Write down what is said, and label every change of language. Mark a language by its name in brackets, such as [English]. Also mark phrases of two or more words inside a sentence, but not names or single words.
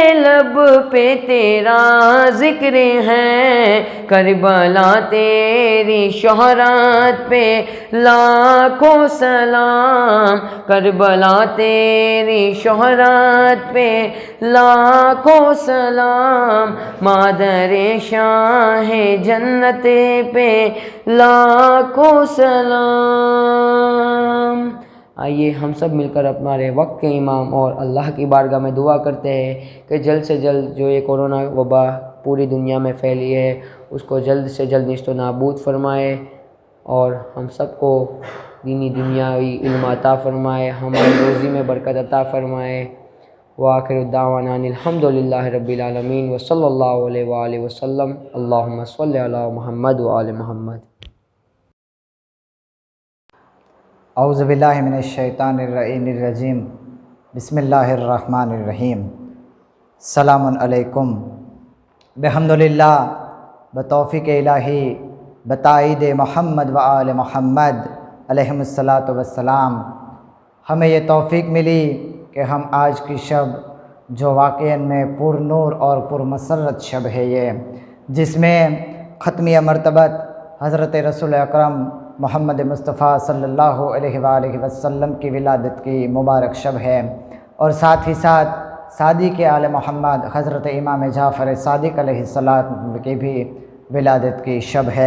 [Urdu] لب پہ تیرا ذکر ہے، کربلا تیری شہرت پہ لاکھوں سلام، کربلا تیری شہرت پہ لاکھوں سلام، مادر شاہ جنت پہ لاکھوں سلام۔ آئیے ہم سب مل کر ہمارے وقت کے امام اور اللہ کی بارگاہ میں دعا کرتے ہیں کہ جلد سے جلد جو یہ کورونا وبا پوری دنیا میں پھیلی ہے اس کو جلد سے جلد نیست و نابود فرمائے، اور ہم سب کو دینی دنیاوی علم عطا فرمائے، ہماری روزی میں برکت عطا فرمائے۔ [Arabic] وآخر الدعوانا الحمدللہ رب العالمین وصلی اللہ علیہ وآلہ وسلم۔ اللہم صلی علی محمد وآل محمد۔ اعوذ باللہ من الشیطان الرجیم بسم اللہ الرحمن الرحیم السلام علیکم بحمدللہ بتوفیق الہی بتائید محمد و آل محمد علیہم الصلاۃ والسلام [Urdu] ہمیں یہ توفیق ملی کہ ہم آج کی شب جو واقعاً میں پر نور اور پر مسرت شب ہے یہ، جس میں ختمیہ مرتبت حضرت رسول اکرم محمد مصطفیٰ [Arabic] صلی اللہ علیہ وآلہ وسلم [Urdu] کی ولادت کی مبارک شب ہے، اور ساتھ ہی ساتھ صادق آل محمد حضرت امام جعفر صادق [Arabic] علیہ السلام [Urdu] کی بھی ولادت کی شب ہے۔